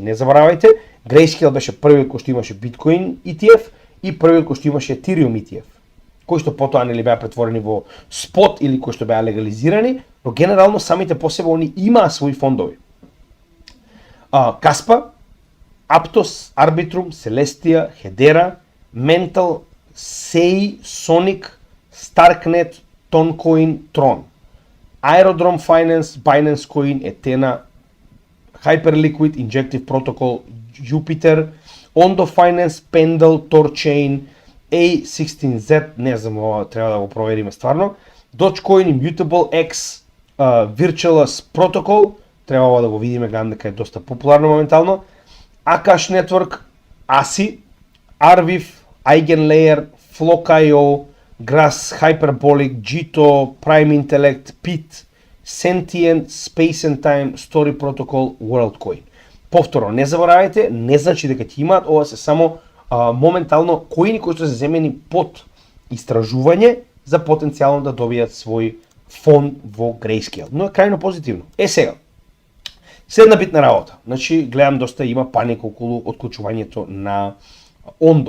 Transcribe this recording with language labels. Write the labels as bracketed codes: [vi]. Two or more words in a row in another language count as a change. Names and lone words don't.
[mk] Не заборавајте, Grayscale беше првиот кој што имаше Bitcoin ETF и првиот кој што имаше Ethereum ETF, кои што потоа нели беа претворени во спот или кои што беа легализирани, но генерално самите по себе они имаа своји фондови. Каспа, Aptos, Arbitrum, Celestia, Hedera, Mental, Sei, Sonic, Starknet, Toncoin, Tron, Aerodrome Finance, Binance Coin, Ethena, Hyperliquid, Injective Protocol, Jupiter, Ondo Finance, Pendle, Torchain, A16Z, не знам, ова треба да го провериме стварно, Dogecoin, Immutable X, Virtuous Protocol, треба ова да го видиме, гледам дека е доста популарно моментално, Akash Network, ASI, Arviv, Eigenlayer, Flock.io, Grass, Hyperbolic, Jito, Prime Intellect, PIT, Sentient, Space and Time, Story Protocol, WorldCoin. Повторно, не заборавајте, не значи дека ќе имаат, ова се само моментално коини кои што се земени под истражување за потенцијално да добијат свој фонд во Grayscale. Но е крајно позитивно. Сега, следна битна работа. Значи, гледам доста има паника околу отклучувањето на Ondo.